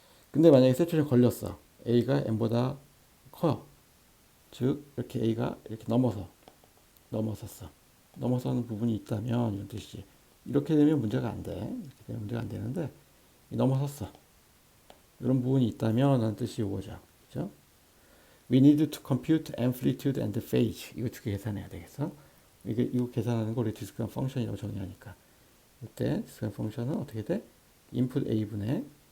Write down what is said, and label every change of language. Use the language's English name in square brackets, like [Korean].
[Korean] 근데 만약에 세츄레이션 걸렸어. A가 M보다 커요. 즉 이렇게 A가 이렇게 넘어섰어. 넘어서는 부분이 있다면 이런 뜻이지. 이렇게 되면 문제가 안 돼. 이렇게 되면 문제가 안 되는데 넘어섰어. 이런 부분이 있다면 라는 뜻이 이거죠. 그죠? [English] We need to compute amplitude and phase. [Korean] 이거 두 개 계산해야 되겠어. 이거 계산하는 거 우리 디스크라인 펑션이라고 정의하니까. 이때 디스크라인 펑션은 어떻게 돼? 인풋 A분의